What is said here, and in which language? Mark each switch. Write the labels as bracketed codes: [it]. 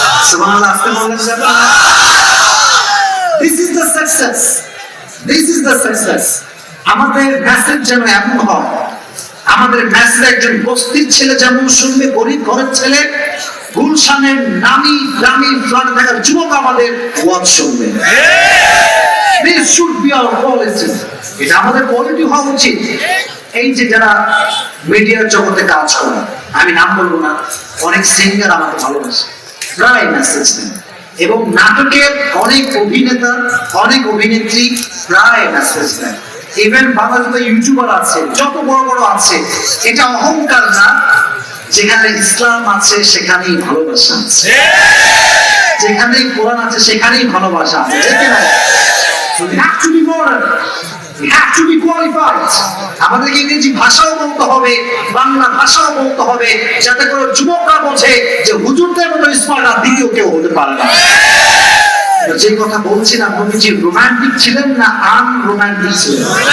[bn] সুবহানাল্লাহ, আস্তে বলেন যাবে। [en] This is the success. This is the success. [bn] আমাদের মেসেজ যেন এমন হয়, আমাদের মেসেজ একজন বস্তির ছেলে যেমন শুনবে, গরিব ঘরের ছেলে, গুলশানের নামি দামি ফ্ল্যাটে থাকা যুবক আমাদের ওয়াজ শুনবে। [en] This should be our policy. [bn] এটা আমাদের পলিসি হওয়া উচিত। এই যে যারা মিডিয়ার জগতে কাজ করে, আমি নাম বলবো না, অনেক সিঙ্গার আমাকে ভালোবাসে, প্রায় মেসেজ দেন। এবং নাটকের অনেক অভিনেতা, অনেক অভিনেত্রী প্রায় মেসেজ দেন। ইভেন বাংলাদেশে ইউটিউবার আছে, যত বড় বড় আছে, এটা অহংকার না। যেখানে ইসলাম আছে সেখানেই ভালোবাসা আছে, যেখানেই কোরআন আছে সেখানেই ভালোবাসা আছে। ঠিক না? [en] So we have to be modern, we have to be qualified. [bn] আমাদেরকে ইংরেজি ভাষাও বলতে হবে, বাংলা ভাষাও বলতে হবে, যাতে করে যুবকরা বোঝে যে হুজুরদের মতো স্মার্ট আর দ্বিতীয় কেউ হতে পারে না। যে কথা বলছিলাম, নবীজি রোমান্টিক ছিলেন না আনরোমান্টিক ছিলেন?